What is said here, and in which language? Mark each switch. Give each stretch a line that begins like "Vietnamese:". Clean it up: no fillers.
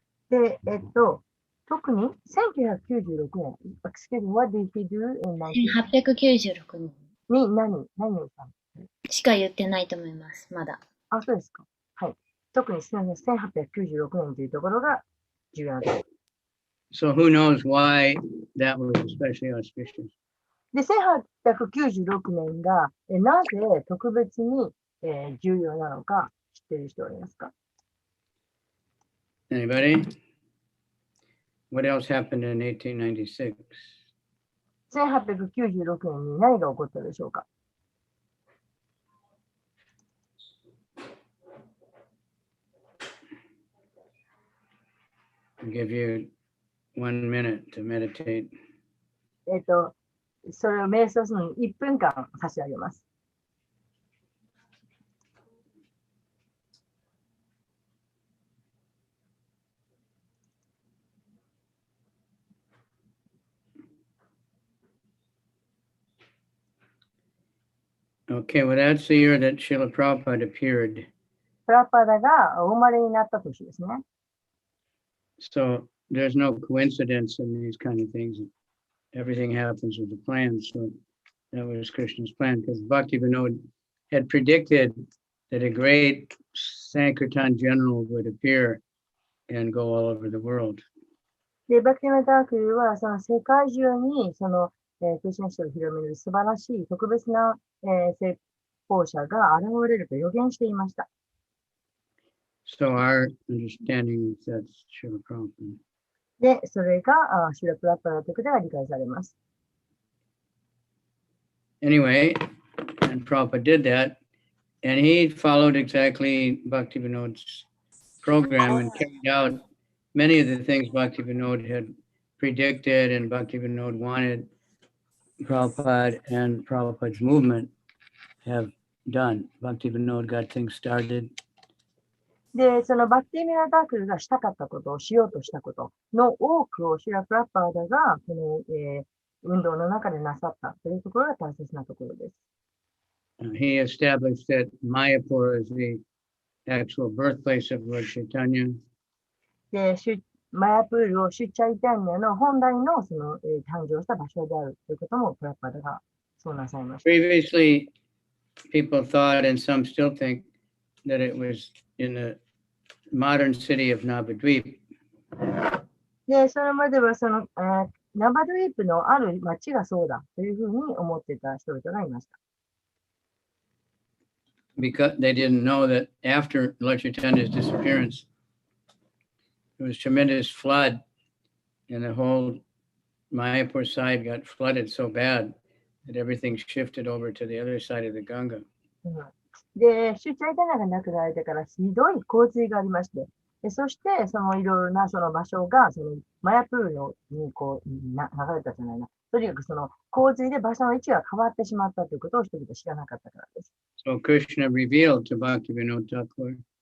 Japanese: で、特に1996年、
English: Excuse me, what did he do in
Japanese: 1896年に何をしたの？しか言ってないと思います、まだ。あ、そうですか。はい。特に1896年というところが重要なところ。
English: So who knows why that was especially auspicious?
Japanese: で、1896年がなぜ特別に、重要なのか知っている人はいますか？
English: Anybody? What else happened in 1896?
Japanese: 1896年に何が起こったでしょうか？
English: I'll give you 1 minute to meditate.
Japanese: それを瞑想するのに1分間差し上げます。
English: Okay, well, that's the year that Srila Prabhupada appeared.
Japanese: プラパダがお生まれになった年ですね。
English: So there's no coincidence in these kind of things. Everything happens with a plan. So that was Krishna's plan, because Bhakti Vinod had predicted that a great Sankirtan general would appear and go all over the world.
Japanese: で、バクティメタークルはその世界中にその、クリシュナ教を広める素晴らしい特別な、説法者が現れると予言していました。
English: So our understanding is that's Srila Prabhupada.
Japanese: で、それがシュラプラッパダということが理解されます。
English: Anyway, and Prabhupada did that, and he followed exactly Bhakti Vinod's program and carried out many of the things Bhakti Vinod had predicted and Bhakti Vinod wanted Prabhupada and Prabhupada's movement have done. Bhakti Vinod got things started.
Japanese: で、そのバクティメタークルがしたかったことをしようとしたことの多くをシュラプラッパダがこの、運動の中でなさったというところが大切なところです。
English: He established that Mayapur is the actual birthplace of Lord Chaitanya.
Japanese: で、マヤプールをシュチャイタニアの本来のその、誕生した場所であるということもプラッパダがそうなさいました。
English: Previously, people thought, and some still think, that it was in the modern city of Navadvip.
Japanese: で、それまではその、ナバドゥイープのある町がそうだというふうに思っていた人々がいました。
English: Because they didn't know that after Lord Chaitanya's disappearance, there was tremendous flood, and the whole Mayapur side got flooded so bad that everything shifted over to the other side of the Ganga.
Japanese: で、シュチャイタニアが亡くなられてからひどい洪水がありまして、そしてそのいろいろなその場所がそのマヤプールにこう流れたじゃないな。とにかくその洪水で場所の位置が変わってしまったということを人々知らなかったからです。
English: So Krishna revealed to Bhaktivinoda Thakur.